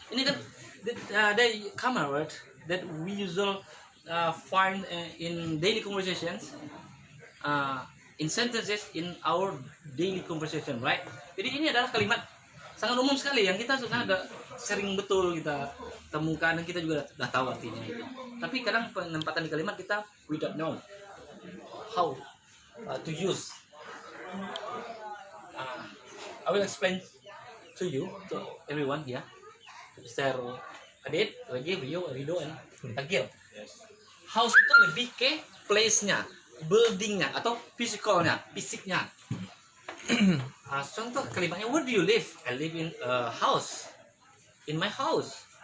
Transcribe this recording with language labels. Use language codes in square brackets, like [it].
[id] Ini kan [en] the common word that we usually find in daily conversations, in sentences in our daily conversation, right? [id] Jadi ini adalah kalimat sangat umum sekali yang kita sudah ada sering betul kita temukan dan kita juga sudah tahu artinya itu. Tapi kadang penempatan di kalimat kita [en] we don't know how to use. I will explain to you, to everyone here. Mr. Adit, Regif, Rio, Rido, and Agil. [id] House itu lebih ke place-nya, building-nya atau fisiknya. Contoh kalimatnya, [en] where do you live? I live in a house. In my house.